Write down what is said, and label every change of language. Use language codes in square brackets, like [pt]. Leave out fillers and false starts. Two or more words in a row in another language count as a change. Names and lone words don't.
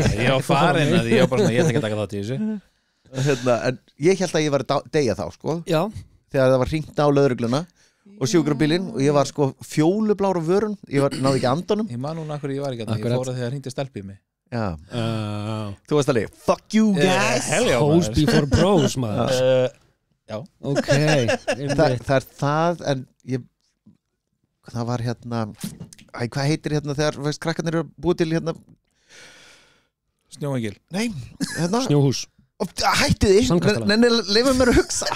[is] Ég var farin að ég var bara svona, ég ætla ekki að taka þátt í þessu. En ég held að ég var að deyja þá, sko. Já. Þegar það var hringt á lögregluna og sjúkrabílinn og ég var sko fjólublára vörun, náði ekki andanum. Ég man núna hverju ég var ekki að ég fór að þegar hringdi stelp í mig. Já. Þú varst alveg, [en] fuck you guys. Hoes before bros, maður. [is] Já. Ok. Það er það, en það var hérna, hvað heitir hérna þegar krakkarnir eru búið til hérna? Snjóengil. Nei, hérna. Snjóhús. Hætti því, leifum mér að hugsa.